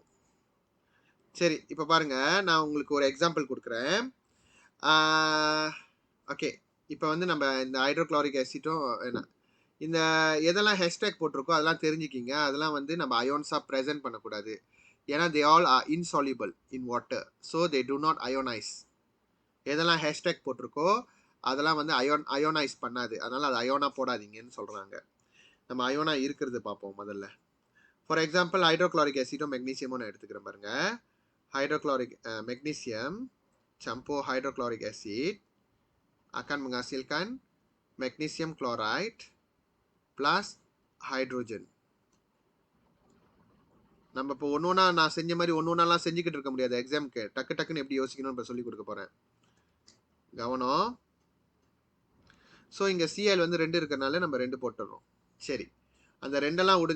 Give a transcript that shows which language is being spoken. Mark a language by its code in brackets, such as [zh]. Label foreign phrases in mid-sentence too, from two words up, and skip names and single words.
[ta] சரி, இப்போ பாருங்கள், நான் உங்களுக்கு ஒரு எக்ஸாம்பிள் கொடுக்குறேன். ஓகே, இப்போ வந்து நம்ம இந்த ஹைட்ரோக்ளோரிக் ஆசிட்டும் என்ன இந்த எதெல்லாம் ஹேஷ்டேக் போட்டிருக்கோ அதெல்லாம் தெரிஞ்சுக்கிங்க. அதெல்லாம் வந்து நம்ம அயோன்ஸாக ப்ரெசென்ட் பண்ணக்கூடாது. ஏன்னா [en] they all are insoluble in water, so they do not ionise. [ta] எதெல்லாம் ஹேஷ்டேக் போட்டிருக்கோ அதெல்லாம் வந்து அயோனைஸ் பண்ணாது. அதனால் அது அயோனா போடாதீங்கன்னு சொல்கிறாங்க. நம்ம அயோனா இருக்கிறது பார்ப்போம் முதல்ல. [en] for example [ta] ஹைட்ரோக்ளோரிக் ஆசிடும் மெக்னீசியமும் நான் எடுத்துக்கிறேன் பாருங்க. [en] hydrochloric magnesium campur hydrochloric acid [ms] akan menghasilkan [en] magnesium chloride plus hydrogen. [ta] நம்ம இப்போ ஒன்று நான் செஞ்ச மாதிரி ஒன்றுலாம் செஞ்சுக்கிட்டு இருக்க முடியாது. எக்ஸாமுக்கு டக்குன்னு எப்படி யோசிக்கணும்னு இப்போ சொல்லிக் கொடுக்க போகிறேன். கவனம். ஸோ இங்கே Cl வந்து 2 இருக்கிறனால நம்ம 2 போட்டுடுறோம். சரி, அந்த 2எல்லாம் விடுங்க.